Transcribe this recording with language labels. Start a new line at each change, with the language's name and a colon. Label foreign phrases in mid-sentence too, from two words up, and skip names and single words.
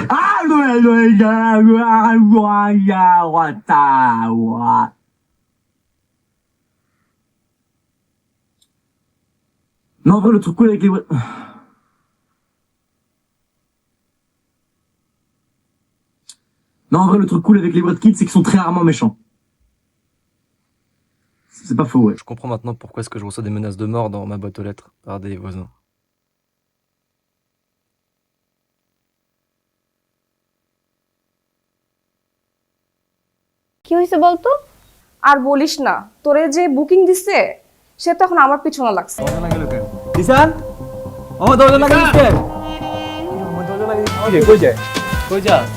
French: Non, en vrai, le truc cool avec les... Non, en vrai, le truc cool avec les Wet Kids, c'est qu'ils sont très rarement méchants. C'est pas faux, ouais. Je comprends maintenant pourquoi est-ce que je reçois des menaces de mort dans ma boîte aux lettres par des voisins.
Bangla: কি হয়েছে বলতো? আর বলিস না, তোরে যে বুকিং দিছে সে তো এখন আমার পিছনে লাগছে। দিশান আমার দরজা লাগিয়ে দিচ্ছে আমার দরজা লাগিয়ে দিচ্ছে কই যায় কই যা